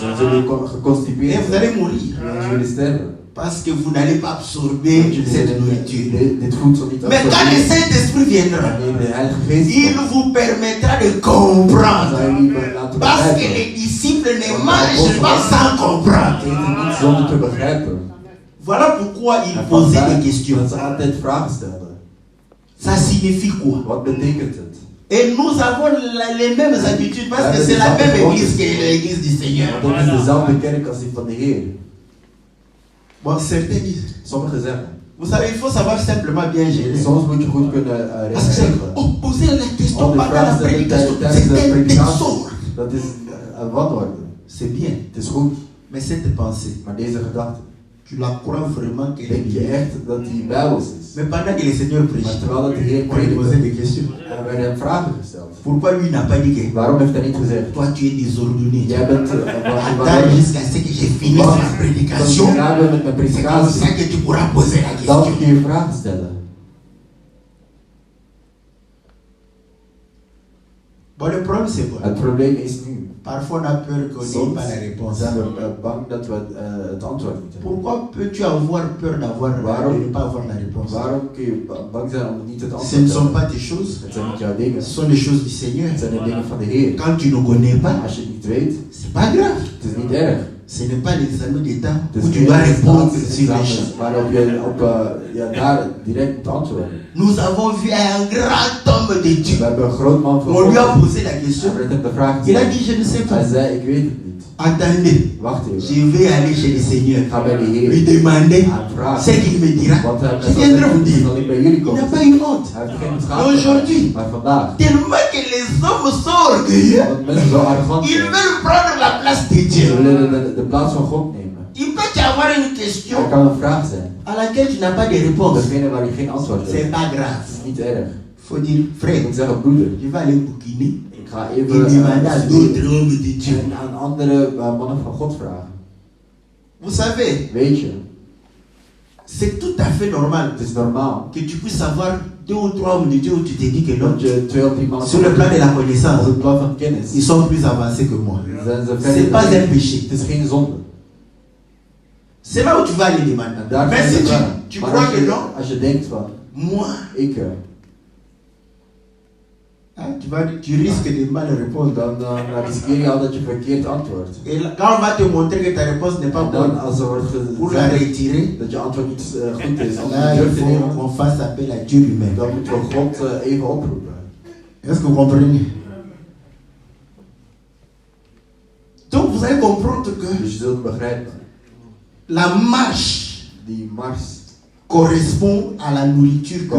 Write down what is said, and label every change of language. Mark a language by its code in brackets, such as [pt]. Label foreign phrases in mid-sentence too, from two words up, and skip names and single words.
[nl] dan zullen jullie [fr] Et [nl] geconstipeerd [fr] vous [nl] zijn. [fr] allez mourir. [nl] En dan zullen jullie sterven. [fr] Parce que vous n'allez pas absorber [nl] Want jullie [fr] cette [nl] zullen [fr] nourriture. [nl] dit voedsel niet [fr] Mais quand le [nl] absorberen. [fr] Saint-Esprit viendra, [nl] Wanneer de Heilige Geest [fr] il [nl] komt, [fr] vous permettra de [nl] dan [fr] comprendre. [nl] zal jullie laten [fr] Parce que [nl] begrijpen. [fr] les disciples ne mangent pas sans comprendre. [nl] Eten niet zonder te begrijpen. [fr] Voilà pourquoi il [nl] En [fr] posait [nl] vandaar [fr] des questions. [nl] dat ze altijd vragen stelden. [fr] Ça signifie quoi? [nl] Wat betekent het? [fr] Et nous avons les mêmes habitudes parce que c'est la même église que l'église du Seigneur. [nl] Want dat is dezelfde kerk als die van de Heer. [fr] Bon, certains disent, [nl] Sommigen zeggen, [fr] vous savez, il faut savoir simplement bien gérer. [nl] soms moet je goed kunnen [fr] Parce que [nl] regelen. [fr] poser la question [nl] Al die [fr] pendant la [nl] vragen stellen [fr] prédication, [nl] tijdens [fr] c'est [nl] de [fr] un [nl] predikatie, [fr] tesoro. [nl] dat is een wanorde. [fr] C'est bien, [nl] Het is goed, [fr] mais cette pensée, [nl] maar deze gedachte, [fr] Tu la crois vraiment qu'elle est [nl] Denk je [fr] bien? [nl] echt dat die bijbels is? [fr] Mais pendant que le Seigneur [nl] Maar [fr] prêche, [nl] terwijl dat de Heer [fr] on lui posait [nl] predikte, [fr] des questions. [nl] werden hem vragen gesteld. [fr] Pourquoi lui n'a pas dit que [nl] Waarom heeft hij niet gezegd? [fr] toi tu es désordonné? [nl] Jij bent [fr] Attends jusqu'à ce que j'ai fini ma prédication. [nl] met mijn [fr] C'est comme [nl] predikatie. [fr] ça que tu pourras poser la [nl] Dan [fr] question. [nl] kun je vragen stellen. [fr] Bon, le problème c'est quoi? [nl] Het probleem is nu. [fr] Parfois on a peur qu'on n'ait [nl] Soms [fr] pas la réponse. [nl] zijn we bang dat we het antwoord niet hebben. [fr] Pourquoi peux-tu avoir peur de ne pas avoir la réponse? [nl] Waarom kun je bang zijn om niet het [fr] Ce [nl] antwoord [fr] ne [nl] te [fr] sont [nl] hebben? [fr] pas tes choses, [nl] Het zijn niet jouw dingen. [fr] ce sont les choses du Seigneur. [nl] Het zijn de dingen van de Heer. [fr] Quand tu ne connais pas, [nl] Als je het niet weet, [fr] c'est pas grave. [nl] het is niet erg. [fr] Ce n'est pas l'examen d'État [nl] Het [fr] où [nl] is [fr] tu dois répondre [nl] geen [fr] sur les champs. [nl] examen waarop je daar direct moet antwoorden. [fr] Nous avons vu un grand homme de [nl] We [fr] Dieu. [nl] hebben een groot man van [fr] On lui a [nl] God. [fr] posé la question. [nl] We hebben hem de vraag [fr] Il a [nl] gesteld. [fr] dit, je ne sais [nl] Hij [fr] pas. [nl] zei, ik weet het niet. [fr] Attendez, [nl] Wacht even. [fr] je vais aller chez le Seigneur. [nl] Ik ga bij de [fr] Lui [nl] Heer [fr] demander [nl] aan vragen. [fr] ce qu'il me dira. [nl] Want hij [fr] Je viendrai vous dire. [nl] zal ik bij jullie [fr] Il [nl] komen. [fr] n'a pas une honte. [nl] Hij heeft geen [fr] Mais [nl] schaamte. [fr] aujourd'hui, [nl] Maar vandaag, [fr] tellement que les hommes sont orgueilleux, [nl] want mensen zo arrogant [fr] ils [nl] zijn. [fr] veulent prendre la place de [nl] Ze [fr] Dieu. [nl] willen de plaats van God nemen. [fr] Il peut y avoir une question [nl] Er kan een vraag zijn. [fr] à laquelle tu n'as pas de réponse. [nl] Degene waar je geen antwoord [fr] C'est [nl] hebt. [fr] pas [nl] Het [fr] grave. [nl] is niet erg. [fr] Il faut dire, [nl] Je [fr] frère, [nl] moet zeggen, broeder, [fr] je vais aller bouquiner [nl] ik ga [fr] et [nl] even [fr] demander à d'autres hommes de Dieu. [nl] en aan andere mannen van God vragen. [fr] Vous savez, [nl] Weet je, [fr] c'est tout à fait normal [nl] het is normaal [fr] que tu puisses avoir 2 ou 3 hommes de Dieu où tu te dis que non, [nl] dat je 2 of 3 mannen [fr] sur le plan de la [nl] op [fr] connaissance, [nl] het plan van kennis [fr] ils sont plus avancés que moi. [nl] zijn ze [fr] C'est [nl] verder. [fr] pas un péché. [nl] Het is geen zonde. [fr] C'est là où tu vas aller demander. [nl] Daar [fr] Mais [nl] ga je [fr] si [nl] vragen. [fr] tu [nl] Maar [fr] crois [nl] als [fr] que [nl] je- [fr] non, [nl] Als je denkt van, [fr] moi, [nl] ik, [fr] tu risques de mal répondre. [nl] dan riskeer je al dat je verkeerd antwoordt. [fr] Et là, quand on va te montrer que ta réponse n'est pas [nl] En dan [fr] bonne, [nl] als er wordt [fr] pour la [nl] gezegd [fr] retirer, [nl] dat je antwoord niet goed is, om [fr] là, [nl] het [fr] il [nl] terug te [fr] faut [nl] nemen, [fr] qu'on fasse appel à Dieu lui-même. [nl] dan moeten we God even oproepen. [fr] Est-ce que vous comprenez? Donc vous allez comprendre que [nl] Dus je zult begrijpen, [fr] la marche [nl] die mars [fr] correspond à la nourriture que